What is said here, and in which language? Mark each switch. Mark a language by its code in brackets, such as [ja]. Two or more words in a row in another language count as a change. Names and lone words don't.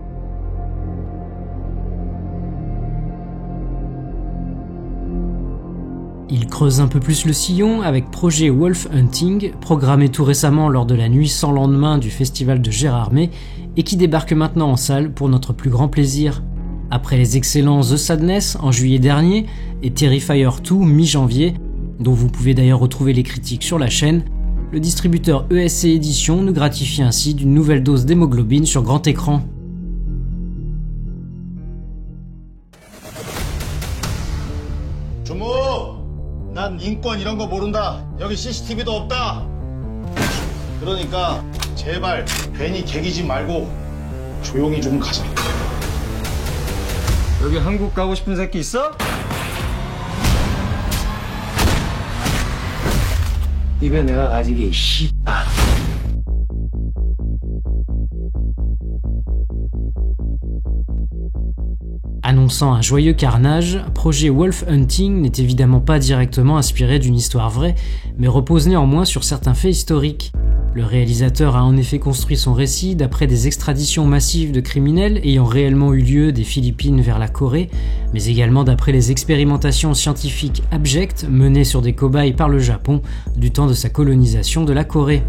[fr] Il creuse un peu plus le sillon avec Projet Wolf Hunting, programmé tout récemment lors de la nuit sans lendemain du festival de Gérardmer et qui débarque maintenant en salle pour notre plus grand plaisir. Après les excellents The Sadness en juillet dernier et Terrifier 2 mi-janvier, dont vous pouvez d'ailleurs retrouver les critiques sur la chaîne, le distributeur ESC Éditions nous gratifie ainsi d'une nouvelle dose d'hémoglobine sur grand écran. [ko] 난 인권 이런 거 모른다. 여기 CCTV도 없다. 그러니까 제발 괜히 개기지 말고 조용히 좀 가자. 여기 한국 가고 싶은 새끼 있어? 입에 내가 가지게 씨발. [fr] Annonçant un joyeux carnage, Projet Wolf Hunting n'est évidemment pas directement inspiré d'une histoire vraie, mais repose néanmoins sur certains faits historiques. Le réalisateur a en effet construit son récit d'après des extraditions massives de criminels ayant réellement eu lieu des Philippines vers la Corée, mais également d'après les expérimentations scientifiques abjectes menées sur des cobayes par le Japon du temps de sa colonisation de la Corée.